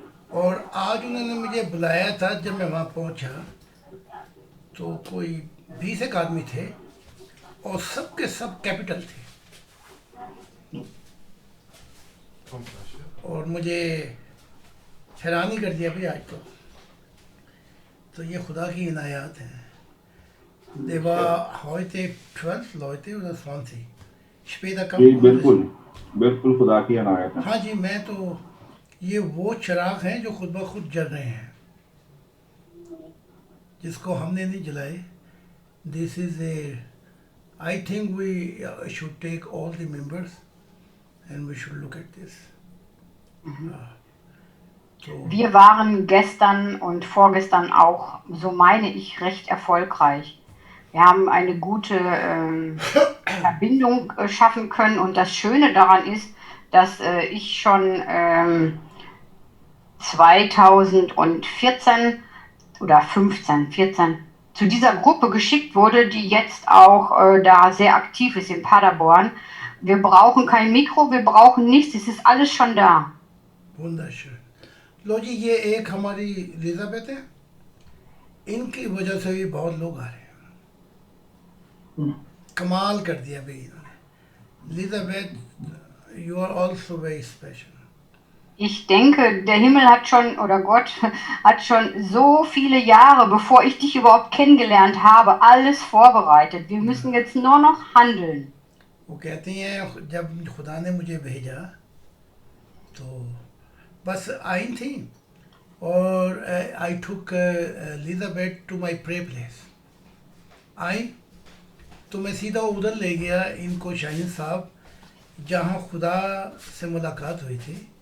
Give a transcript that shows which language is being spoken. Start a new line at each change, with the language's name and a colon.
Urdu: اور آج انہوں نے مجھے بلایا تھا. جب میں وہاں پہنچا تو کوئی 20 ایک آدمی تھے اور سب کے سب کیپٹل تھے. مجھے حیران ہی کر دیا بھائی آج تو یہ خدا کی عنایات ہیں.
German: Det var heute 12 Leute oder 20. Später kam
Urdu: جی بالکل بالکل خدا کی عنایت ہے. ہاں جی میں تو یہ وہ چراغ ہیں جو خود بخود جل رہے ہیں جس کو ہم نے نہیں جلائے.
English: This is a I think we should take all the members and we should look at this. So,
German: Wir waren gestern und vorgestern auch, so meine ich, recht erfolgreich. Wir haben eine gute Verbindung schaffen können und das Schöne daran ist, dass ich schon 2014 oder 14 zu dieser Gruppe geschickt wurde, die jetzt auch da sehr aktiv ist in Paderborn. Wir brauchen kein Mikro, wir brauchen nichts, es ist alles schon da. wunderschön.
Urdu: لو جی یہ ایک ہماری elizabethae ہے, ان کی وجہ سے بھی بہت لوگ آ رہے ہیں. کمال کر دیا بھائی انہوں نے.
English: Elizabeth, you are also very special.
German: Ich denke, der Himmel hat schon, oder Gott hat schon so viele Jahre, bevor ich dich überhaupt kennengelernt habe, alles vorbereitet. Wir müssen jetzt nur noch handeln.
Urdu: وہ کہتی ہیں جب خدا نے مجھے بھیجا تو بس آئی تھیں اور
English: I took Elizabeth to my prayer place.
Urdu: آئی تو میں سیدھا ادھر لے گیا ان کو, شاہین صاحب جہاں خدا سے ملاقات ہوئی تھی.